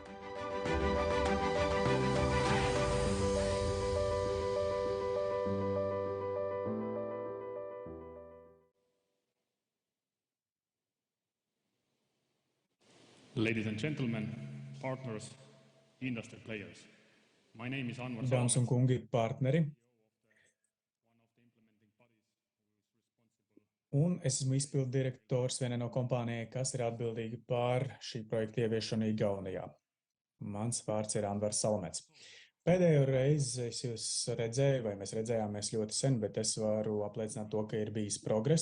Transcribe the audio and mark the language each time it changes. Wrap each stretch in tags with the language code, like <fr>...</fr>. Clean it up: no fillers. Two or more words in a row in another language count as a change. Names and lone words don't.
<en>Ladies and gentlemen, partners, industry players. My name is Anvar</en> <lv>Dāmas un kungi, partneri. Un es esmu izpildu direktors vienai no kompānijai, kas ir atbildīga par šī projekta ieviešanu Igaunijā. Mans vārds ir Anvars Salamets. Pēdējo reizi es jūs redzēju, vai mēs redzējāmies ļoti sen, bet es varu apliecināt to, ka ir bijis progress.</lv>